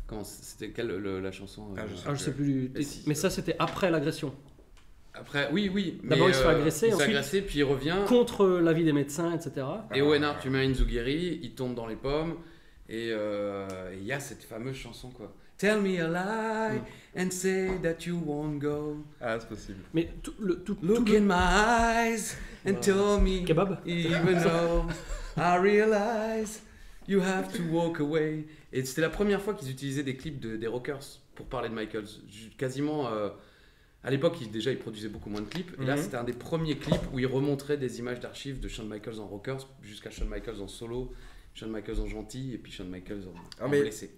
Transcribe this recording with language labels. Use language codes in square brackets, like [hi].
[fr] C'était quelle la chanson je sais plus. Mais ça c'était après l'agression. Après, oui. D'abord il se fait agresser, il se fait agresser, puis il revient contre l'avis des médecins, etc. Et Owen Hart, tu mets un Zugiri, il tombe dans les pommes et il y a cette fameuse chanson quoi. [en] Tell me a lie and say that you won't go. [fr] Ah, c'est possible. Mais [en] Look in my eyes and tell me. Kebab. Even though I realize you have to walk away. [fr] Et c'était la première fois qu'ils utilisaient des clips des rockers pour parler de Michaels. Quasiment. À l'époque, ils produisaient beaucoup moins de clips. Et là, c'était un des premiers clips où ils remontraient des images d'archives de Shawn Michaels en rockers jusqu'à Shawn Michaels en solo. Shawn Michaels en gentil et puis Shawn Michaels en blessé.